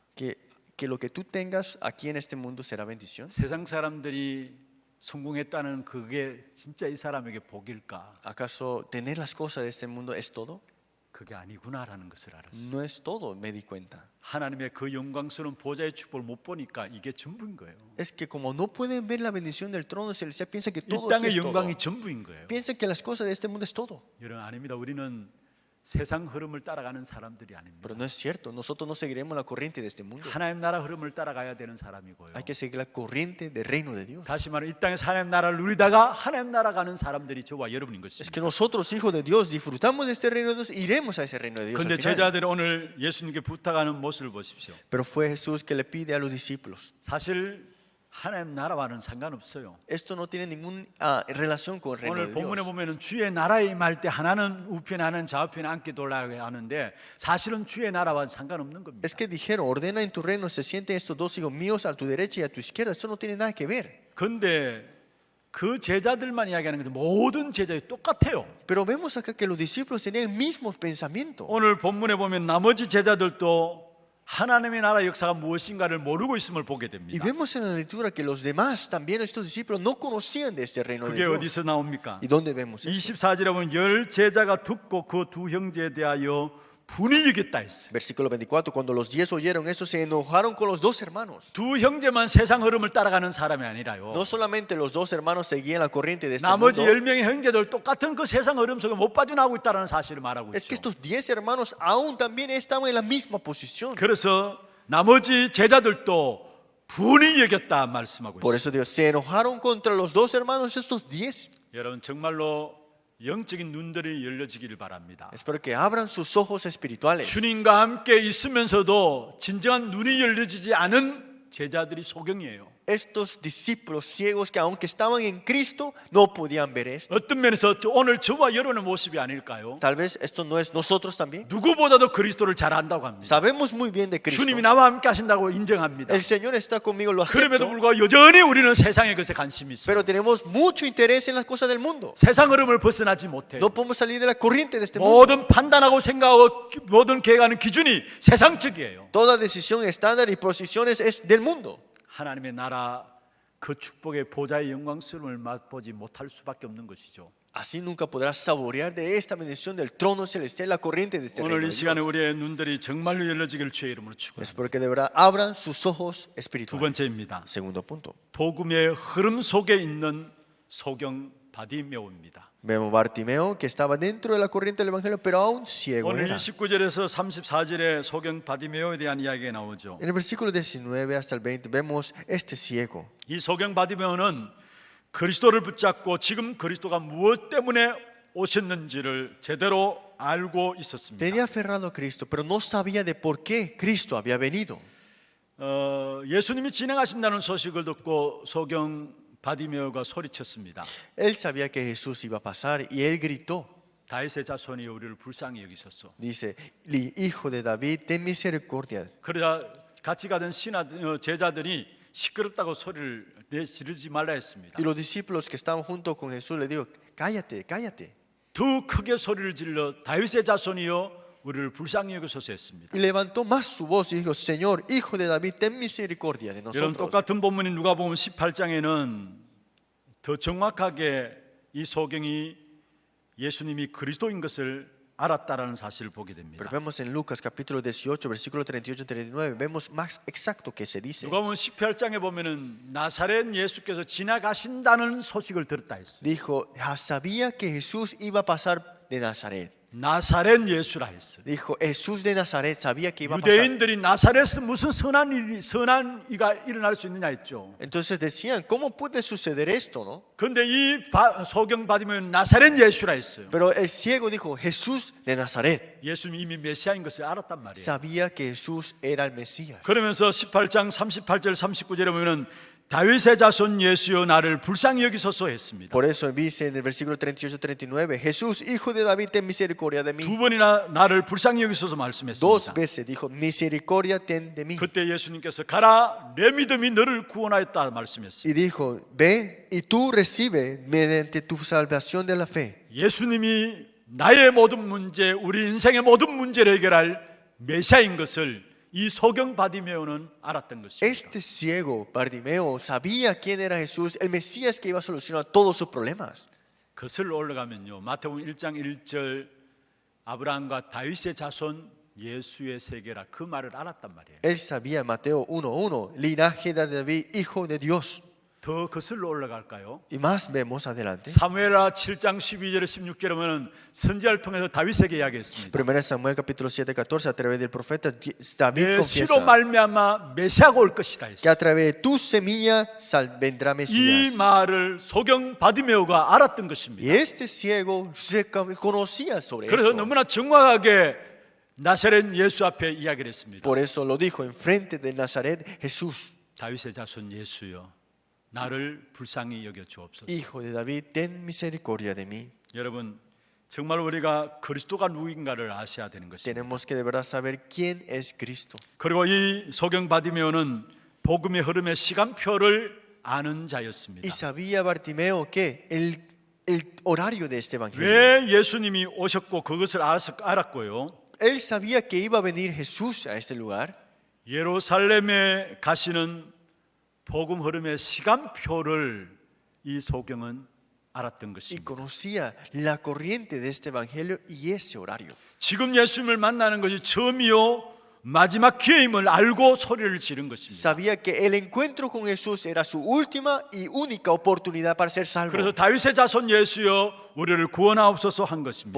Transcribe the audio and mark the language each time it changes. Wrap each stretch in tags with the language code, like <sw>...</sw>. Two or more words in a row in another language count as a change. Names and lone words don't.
<es>que lo que tú tengas aquí en este mundo será bendición.</es> <ko>세상 사람들이 성공했다는 그게 진짜 이 사람에게 복일까?</ko> <es>¿Acaso tener las cosas de este mundo es todo?</es> <ko>그게 아니구나라는 것을 알았어요.</ko> <es>No es todo, me di cuenta.</es> <ko>하나님의 그 영광스러운 보좌의 축복을 못 보니까 이게 전부인 거예요.</ko> <es>Es que como no pueden ver la bendición del trono celestial, piensan que</es> <ko>이</ko> <es>todo aquí</es> <ko>땅의</ko> <es>es todo.</es> <ko>영광이 전부인 거예요.</ko> <es>Piensan que las cosas de este mundo es todo.</es> <ko>여러분 아닙니다. 우리는 세상 흐름을 따라가는 사람들이 아닙니다.</ko> <es>Pero no es cierto, nosotros no seguiremos la corriente de este mundo.</es> <ko>하나님 나라 흐름을 따라가야 되는 사람이고요.</ko> <es>Hay que seguir la corriente del reino de Dios.</es> <ko>다시 말해 이 땅에서 하나님 나라를 누리다가 하나님 나라 가는 사람들이 저와 여러분인</ko> <es>Es</es> <ko>것입니다.</ko> <es>que nosotros, hijos de Dios, disfrutamos de este reino de Dios, iremos a ese reino de Dios.</es> <ko>그런데</ko> <es>al final.</es> <ko>제자들이 오늘 예수님께 부탁하는 모습을 보십시오.</ko> <es>Pero fue Jesús que le pide a los discípulos.</es> <ko>사실 하나님 나라와는 상관없어요.</ko> <es>Esto no tiene ninguna relación con el reino</es> <ko>오늘</ko> <es>de</es> <ko>본문에</ko> <es>Dios.</es> <ko>보면은 주의 나라에 임할 때 하나는 우편에 하나는 좌우편에 앉게 돌아야 하는데 사실은 주의 나라와 상관없는 겁니다.</ko> <es>Es que dijeron, ordena en tu reino, se sienten estos dos hijos míos a tu derecha y a tu izquierda. Esto no tiene nada que ver.</es> <ko>그런데 그 제자들만 이야기하는 건데 모든 제자들이 똑같아요.</ko> <es>Pero vemos acá que los discípulos tenían el mismo pensamiento.</es> <ko>오늘 본문에 보면 나머지 제자들도 하나님의 나라 역사가 무엇인가를 모르고 있음을 보게</ko> <es>Y</es> <ko>됩니다.</ko> <es>vemos en la lectura que los demás, también estos discípulos, no conocían de este reino de</es> <ko>그게</ko> <es>Dios.</es> <ko>어디서 나옵니까?</ko> <es>¿Y dónde vemos eso?</es> <ko>24절에 보면 열 제자가 듣고 그 두 형제에 대하여 분이 여겼다 했어요.</ko> <es>Versículo 24, cuando los 10 oyeron eso, se enojaron con los dos hermanos.</es> <ko>두 형제만 세상 흐름을 따라가는 사람이 아니라요.</ko> <es>No solamente los dos hermanos seguían la corriente de este</es> <ko>나머지</ko> <es>mundo,</es> <ko>10명의 형제들 똑같은 그 세상 흐름 속에 못 빠져나오고 있다는 사실을 말하고</ko> <es>es que</es> <ko>있죠.</ko> <es>estos 10 hermanos aún también estaban en la misma posición.</es> <ko>그래서 나머지 제자들도 분이 여겼다 말씀하고</ko> <es>Por</es> <ko>있어요.</ko> <es>eso Dios se enojaron contra los dos hermanos, estos 10.</es> <ko>여러분 정말로 영적인 눈들이 열려지기를 바랍니다.</ko> <es>Espero que abran sus ojos espirituales.</es> <ko>주님과 함께 있으면서도 진정한 눈이 열려지지 않은 제자들이 소경이에요.</ko> <es>Estos discípulos ciegos que aunque estaban en Cristo, no podían ver esto.</es> <ko>어떤 면에서 오늘 저와 여러분의 모습이 아닐까요?</ko> <es>Tal vez esto no es nosotros también.</es> <ko>누구보다도 그리스도를 잘 안다고 합니다.</ko> <es>Sabemos muy bien de Cristo.</es> <ko>주님이 나와 함께 하신다고 인정합니다.</ko> <es>El Señor está conmigo, lo</es> <ko>그럼에도</ko> <es>acepto.</es> <ko>불구하고 여전히 우리는 세상의 것에 관심이 있어요.</ko> <es>Pero tenemos mucho interés en las cosas del mundo.</es> <ko>세상 흐름을 벗어나지 못해요.</ko> <es>No podemos salir de la corriente de este mundo.</es> <ko>모든 판단하고 생각하고 모든 계획하는 기준이 세상적이에요.</ko> <es>Toda decisión estándar y posiciones es del mundo.</es> <ko>하나님의 나라 그 축복의 보좌의 영광스러움을 맛보지 못할 수밖에 없는 것이죠.</ko> <es>Así nunca podrás saborear de esta bendición del trono celestial, la corriente de este</es> <ko>오늘</ko> <es>reino</es> <ko>이</ko> <es>de</es> <ko>시간에</ko> <es>Dios.</es> <ko>우리의 눈들이 정말로 열려지기를 주의 이름으로 축원합니다.</ko> <es>Espero que de verdad abran sus ojos</es> <ko>두</ko> <es>espirituales.</es> <ko>번째입니다.</ko> <es>Segundo punto.</es> <ko>복음의 흐름 속에 있는 소경 바디메오입니다.</ko> <es>Vemos Bartimeo que estaba dentro de la corriente del evangelio, pero aún ciego</es> <ko>오늘</ko> <es>era.</es> <ko>29절에서 34절에 소경 바디메오에 대한 이야기가 나오죠.</ko> <es>En el versículo 19 hasta el 20 vemos este ciego.</es> <ko>이 소경 바디메오는 그리스도를 붙잡고 지금 그리스도가 무엇 때문에 오셨는지를 제대로 알고 있었습니다.</ko> <es>Tenía aferrado a Cristo, pero no sabía de por qué Cristo había venido.</es> <ko>예수님이 진행하신다는 소식을 듣고 소경 바디메오가 소리쳤습니다.</ko> <es>Él sabía que Jesús iba a pasar y él gritó.</es> <ko>다윗의 자손이 우리를 불쌍히 여기셨소.</ko> <es>Dice, hijo de David, ten misericordia.</es> <ko>그러자 같이 가던 제자들이 시끄럽다고 소리를 지르지 말라 했습니다.</ko> <es>Y los discípulos que estaban junto con Jesús le dijo, cállate, cállate.</es> <ko>더 크게 소리를 질러 다윗의 자손이여 우리를 불쌍히 여기소서 했습니다.</ko> <es>Y levantó más su voz y dijo, Señor, hijo de David, ten misericordia de</es> <ko>여러분,</ko> <es>nosotros.</es> <ko>똑같은 본문이 누가복음 18장에는 더 정확하게 이 소경이 예수님이 그리스도인 것을 알았다라는 사실을 보게 됩니다.</ko> <es>Pero vemos en Lucas capítulo 18, versículo 38-39, vemos más exacto que se dice.</es> <ko>누가복음 18장에 보면은 나사렛 예수께서 지나가신다는 소식을 들었다 했어요.</ko> <es>Dijo, sabía que Jesús iba a pasar de Nazaret.</es> <ko>나사렛 예수라 했어요.</ko> <es>Dijo, Jesús de Nazaret sabía que iba a pasar.</es> <ko>유대인들이 나사렛에서 무슨 선한 이가 일어날 수 있느냐 했죠.</ko> <es>Entonces decían, ¿cómo puede suceder esto, no?</es> <ko>그런데 이 소경 받으면 나사렛 예수라 했어요.</ko> <es>Pero el ciego dijo, Jesús de Nazaret.</es> <ko>예수님이 이미 메시아인 것을 알았단 말이에요.</ko> <es>Sabía que Jesús era el Mesías.</es> <ko>그러면서 18장 38절 39절에 보면은 다윗의 자손 예수여 나를 불쌍히 여기소서 했습니다.</ko> <es>Por eso dice en el versículo 38-39, Jesús, hijo de David, ten misericordia de mí.</es> <ko>두 번이나 나를 불쌍히 여기소서</ko> <es>Dos</es> <ko>말씀했습니다.</ko> <es>veces dijo, misericordia ten de mí.</es> <ko>그때 예수님께서 가라 내 믿음이 너를 구원하였다 말씀했습니다.</ko> <es>Y dijo, ve y tú recibe mediante tu salvación de la fe.</es> <ko>예수님이 나의 모든 문제, 우리 인생의 모든 문제를 해결할 메시아인 것을 이 소경 바디메오는 알았던 것입니다.</ko> <es>Este ciego, Bartimeo, sabía quién era Jesús, el Mesías que iba a solucionar todos sus problemas.</es> <ko>그슬 올라가면요 마태복음 1장 1절 아브라함과 다윗의 자손 예수의 세계라 그 말을 알았단 말이에요.</ko> <es>Él sabía en Mateo 1:1, linaje de David, hijo de Dios.</es> <ko>더 거슬러 올라갈까요?</ko> <es>Y más vemos adelante.</es> <ko>사무엘하 7장 12절에 16절에 보면 선지자를 통해서 다윗에게 이야기했습니다.</ko> <es>1 Samuel capítulo 7:14, a través del profeta David</es> <ko>내 씨로</ko> <es>confiesa</es> <ko>말미암아 메시아가 올 것이다</ko> <es>que</es> <ko>했어요.</ko> <es>a través de tu semilla vendrá</es> <ko>이</ko> <es>Mesías.</es> <ko>말을 소경 바디메오가 알았던</ko> <es>Y</es> <ko>것입니다.</ko> <es>este ciego se conocía sobre</es> <ko>그래서</ko> <es>esto.</es> <ko>너무나 정확하게 나사렛 예수 앞에 이야기를 했습니다.</ko> <es>Por eso lo dijo enfrente de Nazaret, Jesús,</es> <ko>다윗의 자손 예수여 나를 불쌍히 여겨 주옵소서.</ko> <es>hijo de David, ten misericordia de mí.</es> <ko>여러분 정말 우리가 그리스도가 누구인가를 아셔야 되는 것입니다.</ko> <es>Tenemos que de verdad saber quién es Cristo.</es> <ko>그리고 이 소경 바디메오는 복음의 흐름의 시간표를 아는 자였습니다.</ko> <es>Y sabía Bartimeo que el horario de este evangelio.</es> <ko>왜 예수님이 오셨고 그것을 알았고요.</ko> <es>Él sabía que iba a venir Jesús a este lugar.</es> <ko>예루살렘에 가시는 복음 흐름의 시간표를 이 소경은 알았던</ko> <es>Y</es> <ko>것입니다.</ko> <es>conocía la corriente de este evangelio y ese horario.</es> <ko>지금 예수님을 만나는 것이 처음이요 마지막 기회임을 알고 소리를 지른 것입니다.</ko> <es>Sabía que el encuentro con Jesús era su última y única oportunidad para ser salvo.</es> <ko>그래서 다윗의 자손 예수여 우리를 구원하옵소서 한 것입니다.</ko>